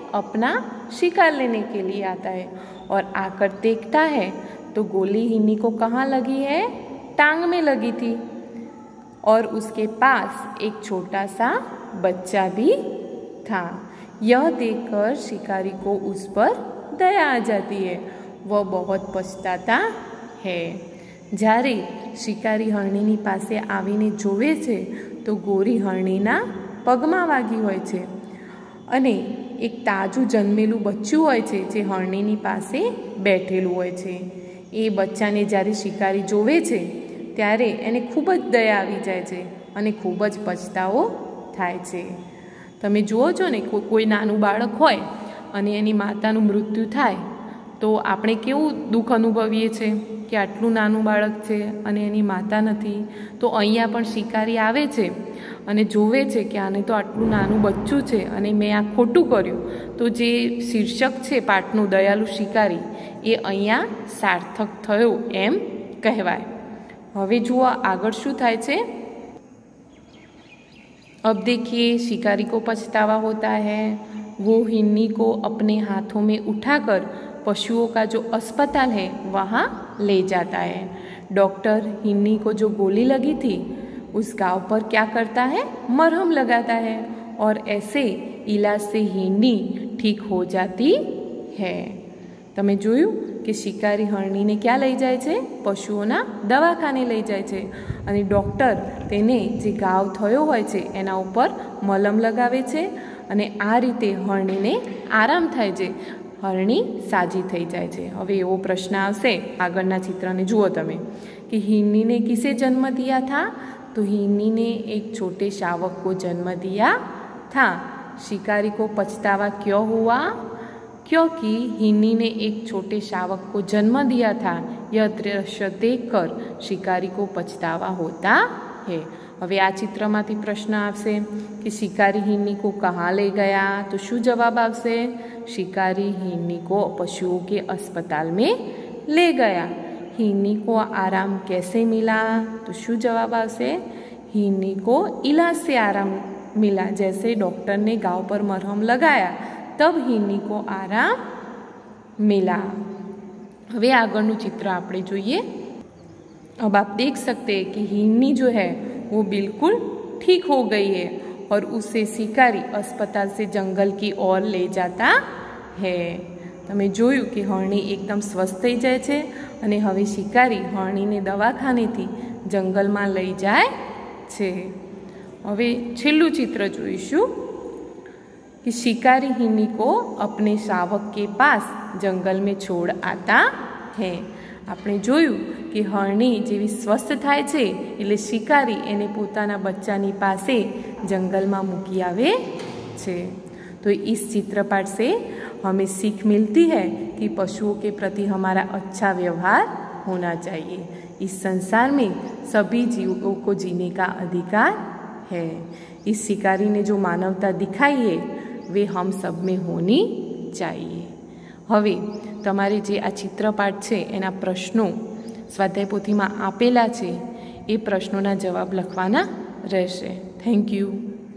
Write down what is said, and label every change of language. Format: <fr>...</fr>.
<hi>अपना शिकार लेने के लिए आता है और आकर देखता है तो गोली हिरनी को कहाँ लगी है, टांग में लगी थी और उसके पास एक छोटा सा बच्चा भी था। यह देखकर शिकारी को उस पर दया आ जाती है, वह बहुत पछताता है।</hi> <gu>જ્યારે શિકારી હરણીની પાસે આવીને જોવે છે તો ગોરી હરણીના પગમાં વાગી હોય છે અને એક તાજું જન્મેલું બચ્ચું હોય છે જે હરણીની પાસે બેઠેલું હોય છે। એ બચ્ચાને જ્યારે શિકારી જોવે છે ત્યારે એને ખૂબ જ દયા આવી જાય છે અને ખૂબ જ પછતાવો થાય છે। તમે જુઓ છો ને, કોઈ નાનું બાળક હોય અને એની માતાનું મૃત્યુ થાય તો આપણે કેવું દુઃખ અનુભવીએ છીએ કે આટલું નાનું બાળક છે અને એની માતા નથી। તો અહીંયા પણ શિકારી આવે છે અને જોવે છે કે આને તો આટલું નાનું બચ્ચું છે અને મેં આ ખોટું કર્યું, તો જે શીર્ષક છે પાઠનું દયાળુ શિકારી એ અહીંયા સાર્થક થયો એમ કહેવાય। હવે જુઓ આગળ શું થાય છે।</gu> <hi>अब देखिए शिकारी को पछतावा होता है। वो हिरनी को अपने हाथों में उठाकर पशुओं का जो अस्पताल है वहाँ ले जाता है। डॉक्टर हिरनी को जो गोली लगी थी उस घाव पर क्या करता है, मरहम लगाता है और ऐसे इलाज से हिरनी ठीक हो जाती है।</hi> <gu>તમે જોયું કે શિકારી હરણીને ક્યાં લઈ જાય છે, પશુઓના દવાખાને લઈ જાય છે અને ડૉક્ટર તેને જે ઘાવ થયો હોય છે એના ઉપર મલમ લગાવે છે અને આ રીતે હરણીને આરામ થાય છે, હરણી સાજી થઈ જાય છે। હવે એવો પ્રશ્ન આવશે, આગળના चित्रને જુઓ તમે</gu> <hi>कि हिरनी ने किसे जन्म दिया था, तो हिरनी ने एक छोटे शावक को जन्म दिया था। शिकारी को पछतावा क्यों हुआ, क्योंकि हिरनी ने एक छोटे शावक को जन्म दिया था। यह दृश्य देखकर शिकारी को पछतावा होता है।</hi> <gu>હવે આ ચિત્રમાંથી પ્રશ્ન આવશે કે શિકારી</gu> <hi>हिरनी को कहाँ ले गया, तो</hi> <gu>શું જવાબ આવશે,</gu> <hi>शिकारी हिरनी को पशुओं के अस्पताल में ले गया। हिरनी को आराम कैसे मिला, तो</hi> <gu>શું જવાब આવશે,</gu> <hi>हिरनी को इलाज से आराम मिला। जैसे डॉक्टर ने घाव पर मरहम लगाया तब हिरनी को आराम मिला।</hi> <gu>હવે આગળનું चित्र આપણે જોઈએ।</gu> <hi>अब आप देख सकते हैं कि हिरनी जो है वो बिल्कुल ठीक हो गई है और उसे शिकारी अस्पताल से जंगल की ओर ले जाता है।</hi> <gu>તમે જોયું કે હરણી એકદમ સ્વસ્થ થઈ જાય છે અને હવે શિકારી હરણીને દવાખાનેથી જંગલમાં લઈ જાય છે। હવે છેલ્લું चित्र જોઈશું</gu> <hi>कि शिकारी हिरनी को अपने शावक के पास जंगल में छोड़ आता है।</hi> <gu>આપણે જોયું કે હરણી જેવી સ્વસ્થ થાય છે એટલે શિકારી એને પોતાના બચ્ચાની પાસે જંગલમાં મૂકી આવે છે।</gu> <hi>तो इस चित्रपाठ से हमें सीख मिलती है कि पशुओं के प्रति हमारा अच्छा व्यवहार होना चाहिए। इस संसार में सभी जीवों को जीने का अधिकार है। इस शिकारी ने जो मानवता दिखाई है वे हम सब में होनी चाहिए।</hi> <gu>હવે તમારે જે આ ચિત્રપાઠ છે એના પ્રશ્નો સ્વાધ્યાય પોથીમાં આપેલા છે એ પ્રશ્નોના જવાબ લખવાના રહેશે। Thank you.</gu>